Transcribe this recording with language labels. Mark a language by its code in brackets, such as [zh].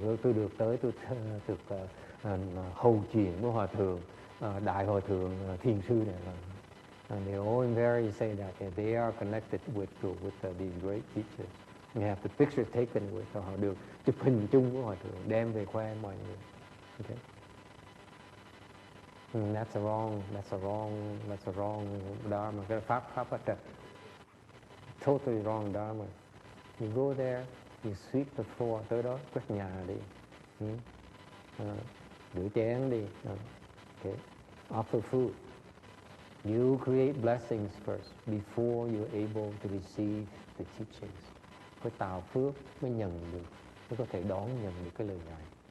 [vi] Tôi được tới, tôi được hầu chuyện với Hòa Thượng, Đại Hòa Thượng Thiền Sư này. [en] And they all invariably say that they are connected with these great teachers. You have the picture taken with [vi] họ được chụp hình chung với Hòa Thượng, đem về khoe mọi người. Okay. [en] That's a wrong dharma. [vi] Cái pháp bất trật. [en] Totally wrong dharma. You go there, you sweep the floor, [vi] tới đó quét nhà đi, rửa chén đi, [en] okay. Offer food. You create blessings first before you're able to receive the teachings. [vi] Phải tạo phước mới nhận được, mới có thể đón nhận được cái lời dạy.